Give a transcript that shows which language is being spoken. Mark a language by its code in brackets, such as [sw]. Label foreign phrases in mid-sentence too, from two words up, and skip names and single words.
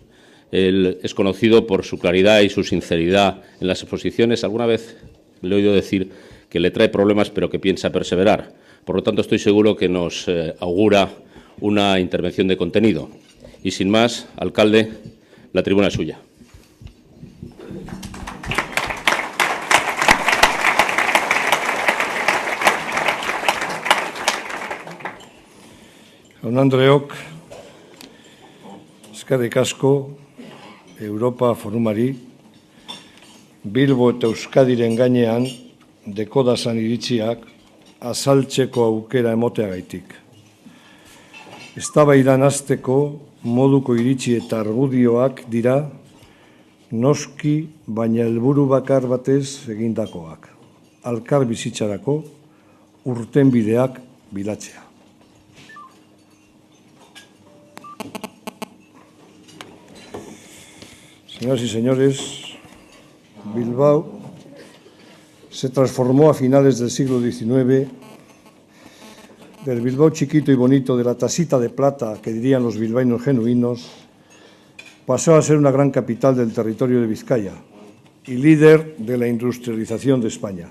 [es] Él es conocido por su claridad y su sinceridad en las exposiciones. Alguna vez le he oído decir que le trae problemas, pero que piensa perseverar. Por lo tanto, estoy seguro que nos augura una intervención de contenido. Y sin más, alcalde, la tribuna es suya. [eu] Jaun Andreok, eskerrik asko Europa Forumari, Bilbo eta Euskadiren gainean dekodazan iritziak azaltzeko aukera emoteagaitik. Eztabaidan hasteko moduko iritzi eta argudioak dira, noski baina helburu bakar batez egindakoak. Alkar bizitzarako urtenbideak bilatzea. [es] Señoras y señores, Bilbao se transformó a finales del siglo XIX del Bilbao chiquito y bonito, de la tasita de plata que dirían los bilbaínos genuinos, pasó a ser una gran capital del territorio de Vizcaya y líder de la industrialización de España.